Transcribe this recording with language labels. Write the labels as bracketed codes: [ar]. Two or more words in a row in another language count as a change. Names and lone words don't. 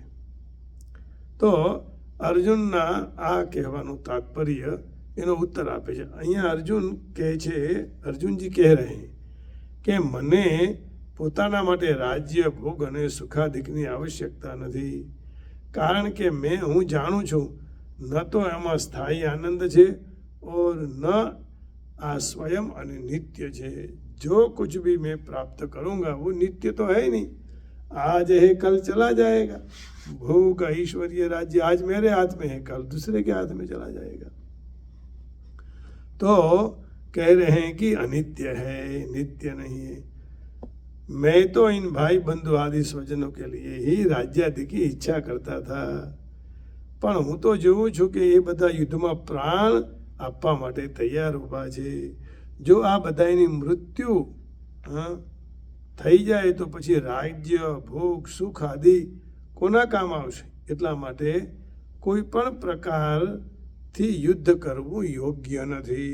[gu] તો અર્જુનના આ કહેવાનું તાત્પર્ય એનો ઉત્તર આપે છે. અહીંયા અર્જુન કહે છે, અર્જુનજી કહે રહે કે મને પોતાના માટે રાજ્ય ભોગ અને સુખાદિકની આવશ્યકતા નથી, કારણ કે હું જાણું છું ન તો એમાં સ્થાયી આનંદ છે [hi] और न [gu] આ स्वयं અને નિત્ય છે. [hi] जो कुछ भी मैं प्राप्त करूँगा वो नित्य तो है नहीं, आज है कल चला जाएगा. भोग ऐश्वर्य राज्य आज मेरे हाथ में है, कल दूसरे के हाथ में चला जाएगा. तो कह रहे हैं कि अनित्य है, नित्य नहीं है. मैं तो इन भाई बंधु आदि स्वजनों के लिए ही राज्यादि की इच्छा करता था, [gu] પણ હું તો જોઉં છું કે એ બધા યુદ્ધમાં પ્રાણ આપવા માટે તૈયાર ઊભા છે. જો આ બધાની મૃત્યુ થઈ જાય તો પછી રાજ્ય ભોગ સુખ આદિ કોના કામ આવશે? એટલા માટે કોઈ પણ પ્રકારથી યુદ્ધ કરવું યોગ્ય નથી.